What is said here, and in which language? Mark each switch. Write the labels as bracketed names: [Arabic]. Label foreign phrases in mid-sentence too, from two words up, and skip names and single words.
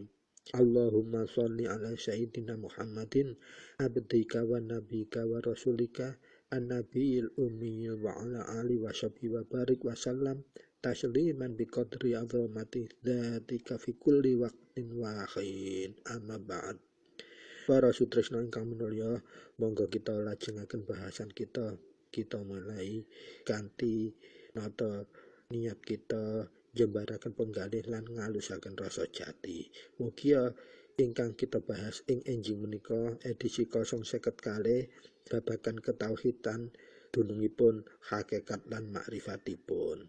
[Arabic] اللهم صل على سيدنا محمد عبدك ونبيك ورسولك النبي الأمي وعلى آله وصحبه وبارك وسلم تسليما بقدر عظمة ذاتك في كل وقت وحين. أما بعد. [Javanese] Para sutresna ingkang minulya, monggo kita lajengaken bahasan kita. Kita mulai kanthi nata niat kita jembaraken penggalih lan ngalusaken rasa jati. Mugia ingkang kita bahas ing enjing menika edisi 050 babagan ketauhidan dunungipun hakikat lan makrifatipun.